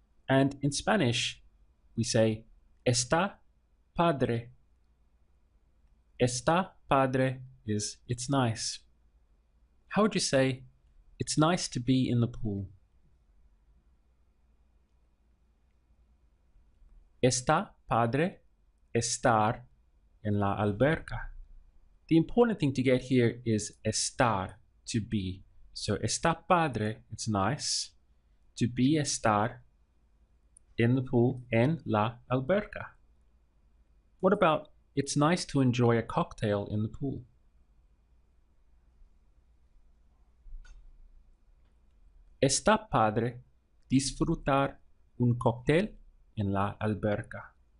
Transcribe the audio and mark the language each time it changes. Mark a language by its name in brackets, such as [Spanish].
[English] And in Spanish, we say, [Spanish] está padre. Está padre [English] is, it's nice. How would you say, it's nice to be in the pool? [Spanish] Está padre estar en la alberca. [English] The important thing to get here is estar, to be. So [Spanish] está padre, [English] it's nice. To be estar in the pool [Spanish] en la alberca. [English] What about it's nice to enjoy a cocktail in the pool? [Spanish] Está padre disfrutar un cóctel en la alberca.